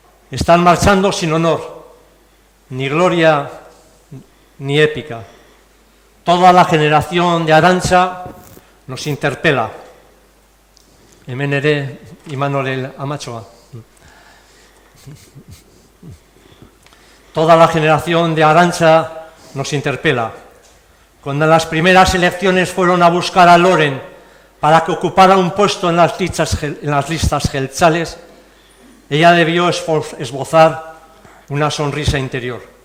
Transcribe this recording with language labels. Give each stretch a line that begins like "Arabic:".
Spanish: Están marchando sin honor, ni gloria, ni épica. Toda la generación de Arantxa nos interpela.
Basque: Hemen ere Imanol Amatxoa.
Spanish: Toda la generación de Arantxa nos interpela. Cuando en las primeras elecciones fueron a buscar a Loren para que ocupara un puesto en las listas jeltzales, ella debió esbozar una sonrisa interior.